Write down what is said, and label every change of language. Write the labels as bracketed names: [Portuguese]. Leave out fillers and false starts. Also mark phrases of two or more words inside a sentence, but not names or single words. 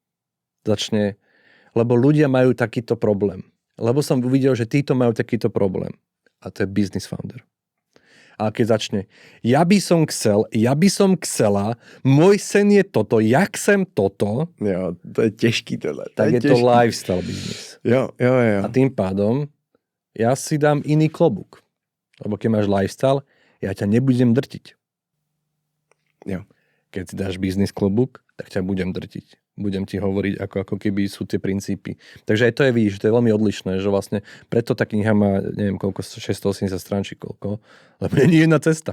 [Slovak] Lebo ľudia majú takýto problém. Lebo som uvidel, že títo majú takýto problém. A to je [English] business founder. [Slovak] A keď začne, ja by som chcela, môj sen je toto, ja chcem toto. [Czech] Jo, to je těžký tohle. Tak je to [English] lifestyle business. [Czech] Jo. [Slovak] A tým pádom ja si dám iný klobúk. Lebo keď máš lifestyle, ja ťa nebudem drtiť. [Czech] Jo. [Slovak] Keď si dáš business klobúk, tak ťa budem drtiť. Budem ti hovoriť, ako keby sú tie princípy. Takže aj to je, vidíš, to je veľmi odlišné, že vlastne preto tá kniha má, neviem koľko, 680 strán či koľko, lebo nie je jedna cesta.